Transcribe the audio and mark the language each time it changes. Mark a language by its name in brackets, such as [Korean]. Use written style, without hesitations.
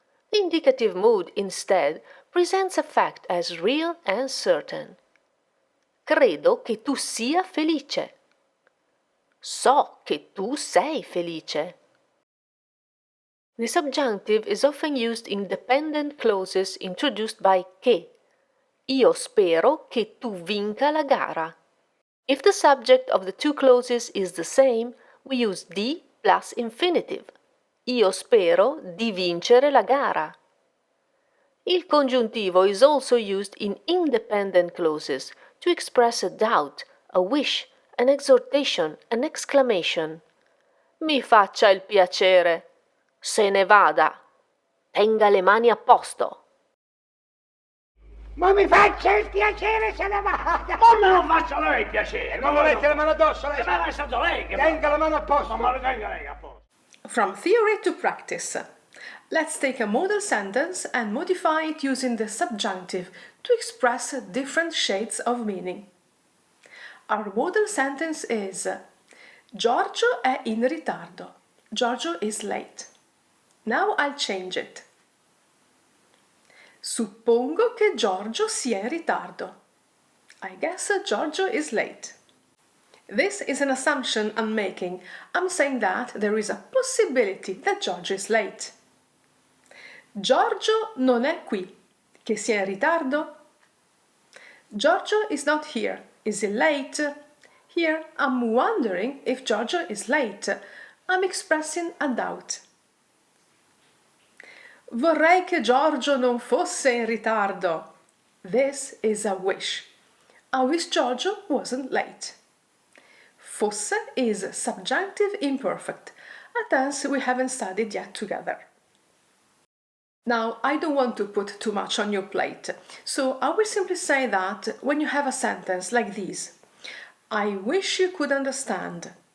[English] The indicative mood, instead, presents a fact as real and certain. [Italian] Credo che tu sia felice. So che tu sei felice. [English] The subjunctive is often used in dependent clauses introduced by che. [Italian] Io spero che tu vinca la gara. [English] If the subject of the two clauses is the same, we use di plus infinitive. [Italian] Io spero di vincere la gara. [English] Il congiuntivo is also used in independent clauses to express a doubt, a wish, an exhortation, an exclamation. [Italian] Mi faccia il piacere. Se ne vada. Tenga le mani a posto. Ma mi faccia il piacere, se ne vada! Come non faccia lei il piacere? Non volete le mani addosso, lei? Ma è stato lei che... Tenga la mano a posto! Ma lo tenga lei a posto. [English] From theory to practice. Let's take a model sentence and modify it using the subjunctive to express different shades of meaning. Our model sentence is: [Italian] Giorgio è in ritardo. [English] Giorgio is late. Now I'll change it. [Italian] Suppongo che Giorgio sia in ritardo. [English] I guess Giorgio is late. This is an assumption I'm making. I'm saying that there is a possibility that Giorgio is late. [Italian] Giorgio non è qui. Che sia in ritardo? [English] Giorgio is not here. Is he late? Here I'm wondering if Giorgio is late. I'm expressing a doubt. [Italian] Vorrei che Giorgio non fosse in ritardo. [English] This is a wish. I wish Giorgio wasn't late. Fosse is subjunctive imperfect, a tense we haven't studied yet together. Now, I don't want to put too much on your plate, so I will simply say that when you have a sentence like this: I wish you could understand.